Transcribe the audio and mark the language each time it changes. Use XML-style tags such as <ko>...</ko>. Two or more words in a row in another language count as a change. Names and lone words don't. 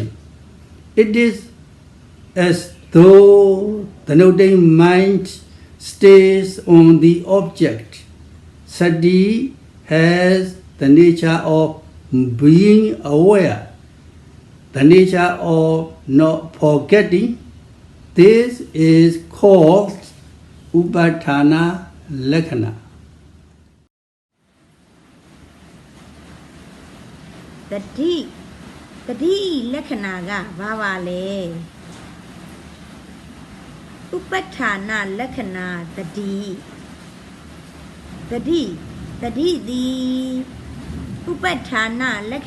<en>It is as though the noting mind stays on the object. Sati has the nature of being aware, the nature of not forgetting. This is called</en> <pi>Upadana lakkhana.</pi> <my>တတိလက္ခဏာကဘာပါလဲဥပဋ္ဌာဏလက္ခဏာတတိသည်ဥပဋ္ဌာဏလက္ခ</my>